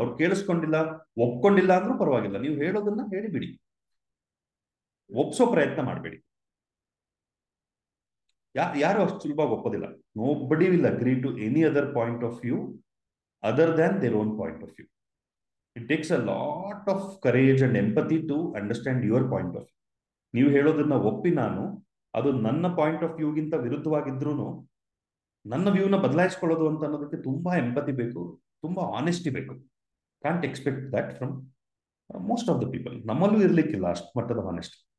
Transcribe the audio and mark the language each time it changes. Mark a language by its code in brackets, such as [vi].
[kn] ಅವ್ರು ಕೇಳಿಸ್ಕೊಂಡಿಲ್ಲ, ಒಪ್ಕೊಂಡಿಲ್ಲ ಅಂದ್ರೂ ಪರವಾಗಿಲ್ಲ, ನೀವು ಹೇಳೋದನ್ನ ಹೇಳಿಬಿಡಿ, ಒಪ್ಸೋ ಪ್ರಯತ್ನ ಮಾಡಬೇಡಿ. ಯಾರು ಅಷ್ಟು ಸುಲಭವಾಗಿ ಒಪ್ಪೋದಿಲ್ಲ. [en] Nobody will agree to any other point of view other than their own point of view. It takes a lot of courage and empathy to understand your point of view. [kn] ನೀವು ಹೇಳೋದನ್ನ ಒಪ್ಪಿ ನಾನು ಅದು ನನ್ನ ಪಾಯಿಂಟ್ ಆಫ್ ವ್ಯೂಗಿಂತ ವಿರುದ್ಧವಾಗಿದ್ರೂ ನನ್ನ ವ್ಯೂನ ಬದಲಾಯಿಸ್ಕೊಳ್ಳೋದು ಅಂತ ಅನ್ನೋದಕ್ಕೆ ತುಂಬಾ ಎಂಪತಿ ಬೇಕು, ತುಂಬಾ ಆನೆಸ್ಟಿ ಬೇಕು. [en] Can't expect that from most of the people. [kn] ನಮ್ಮಲ್ಲೂ ಇರ್ಲಿಕ್ಕಿಲ್ಲ ಅಷ್ಟು ಮಟ್ಟದ ಆನೆಸ್ಟಿ.